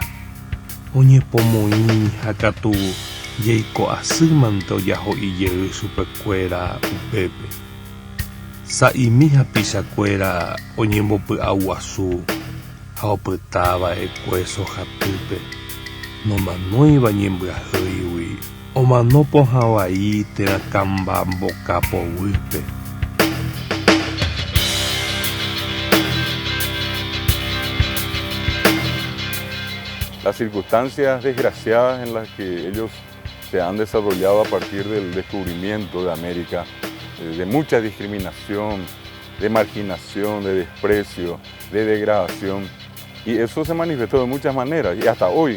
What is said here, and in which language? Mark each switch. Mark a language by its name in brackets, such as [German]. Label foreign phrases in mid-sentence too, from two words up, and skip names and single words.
[Guarani] Oñepomoĩ ha katu jeiko'asýmante ojaho'ijey chupekuéra upépe. Sa'imíha pichakuéra oñembopy'aguasu ha opytáva ekueso hatýpe nomanóiva ñembyahýigui omano pohãvai térã kamba mboka povýpe. [Spanish] Las circunstancias desgraciadas en las que ellos se han desarrollado a partir del descubrimiento de América, de mucha discriminación, de marginación, de desprecio, de degradación, y eso se manifestó de muchas maneras, y hasta hoy.